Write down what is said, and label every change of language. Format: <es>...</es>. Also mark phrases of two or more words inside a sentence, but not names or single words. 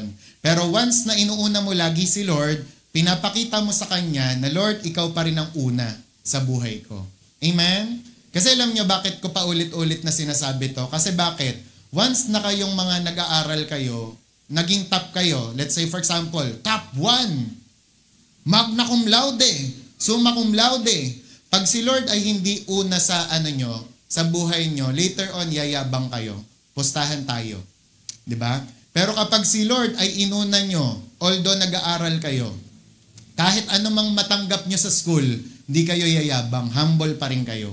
<tl>Pero once na inuuna mo lagi si Lord, pinapakita mo sa Kanya na Lord, ikaw pa rin ang una sa buhay ko. Amen? Kasi alam nyo bakit ko pa ulit-ulit na sinasabi to? Kasi bakit? Once na kayong mga nag-aaral kayo, naging top kayo,</tl> <en>let's say for example, top 1,</en> <la>magna cum laude, summa cum laude.</la> <tl>Pag si Lord ay hindi una sa sa buhay nyo,</tl> <en>later on</en> <tl>yayabang kayo. Pustahan tayo. 'Di ba? Pero kapag si Lord ay inuna nyo, although nag-aaral kayo, kahit anumang matanggap nyo sa school, hindi kayo yayabang, humble pa rin kayo.</tl>